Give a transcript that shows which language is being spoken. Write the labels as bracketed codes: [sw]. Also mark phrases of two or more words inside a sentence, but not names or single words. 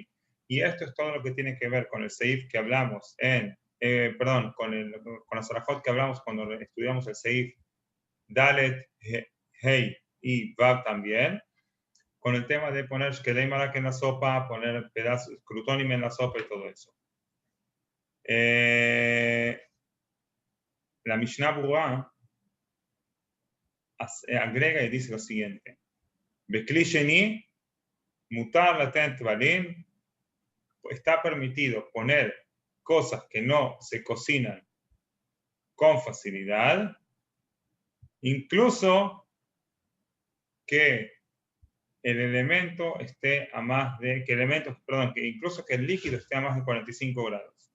[es] Y esto es todo lo que tiene que ver con el Seif que hablamos con la Sarajot que hablamos cuando estudiamos el Seif Dalet, Hei y Vav también, con el tema de poner [he] שקדי מרק [es] en la sopa, poner pedazos, crutónime en la sopa y todo eso. La Mishnah Berurah agrega y dice lo siguiente: [he] בכלי שני, מותר ליתן תבלין, [es] está permitido poner cosas que no se cocinan con facilidad, incluso que el elemento esté a más de, que incluso que el líquido esté a más de 45 grados.